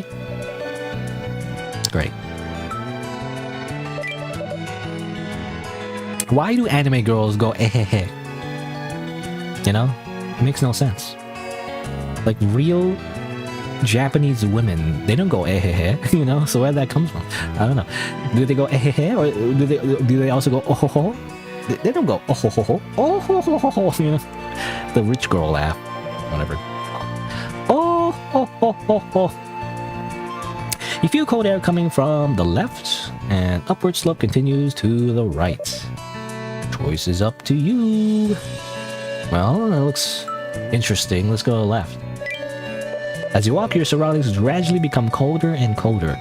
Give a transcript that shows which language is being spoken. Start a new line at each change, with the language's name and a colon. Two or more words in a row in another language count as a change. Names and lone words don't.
English: Great. Why do anime girls go eh? It makes no sense. Like real Japanese women, they don't go eh, so where that comes from? I don't know. Do they go eh, or do they also go oh ho ho? They don't go oh ho ho oh ho ho ho, the rich girl laugh, whatever. Oh ho ho ho ho. You feel cold air coming from the left, and upward slope continues to the right. Choice is up to you. Well, that looks interesting. Let's go left. As you walk, your surroundings gradually become colder and colder.